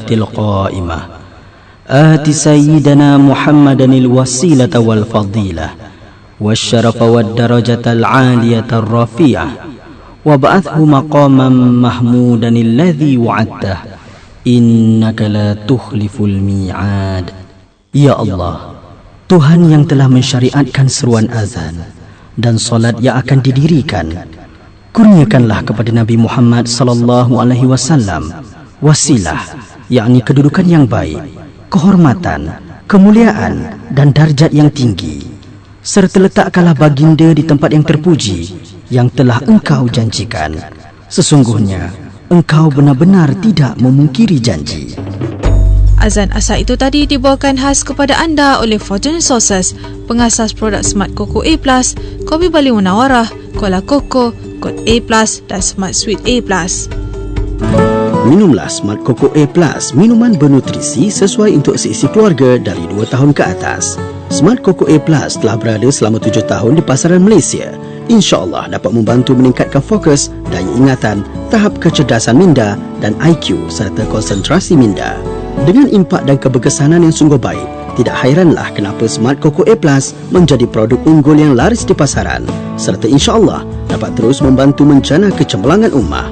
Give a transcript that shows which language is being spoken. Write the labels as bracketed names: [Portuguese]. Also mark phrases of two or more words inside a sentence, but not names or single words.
[Arabic] القائمة آت سيدنا محمدا الوسيلة والفضيلة والشرف والدرجة العالية الرفيعة وابعثه مقاما محمودا الذي وعدته إنك لا تخلف الميعاد. [Malay] Ya Allah, Tuhan yang telah mensyariatkan seruan azan dan solat yang akan didirikan, kurniakanlah kepada Nabi Muhammad [Arabic] صلى الله عليه وسلم [Malay] wasilah, yakni kedudukan yang baik, kehormatan, kemuliaan dan darjat yang tinggi, serta letakkanlah baginda di tempat yang terpuji yang telah engkau janjikan. Sesungguhnya engkau benar-benar tidak memungkiri janji. Azan asar itu tadi dibawakan khas kepada anda oleh Fortune Resources, pengasas produk Smart Coco A+, Kopi Bali Munawarah, Cola Coco, Kod A+, dan Smart Sweet A+. Minumlah Smart Coco A+, minuman bernutrisi sesuai untuk seisi keluarga dari 2 tahun ke atas. Smart Coco A+ telah berada selama 7 tahun di pasaran Malaysia. InsyaAllah dapat membantu meningkatkan fokus, daya ingatan, tahap kecerdasan minda dan IQ serta konsentrasi minda. Dengan impak dan keberkesanan yang sungguh baik, tidak hairanlah kenapa Smart Coco A+ menjadi produk unggul yang laris di pasaran, serta insya-Allah dapat terus membantu menjana kecemerlangan ummah.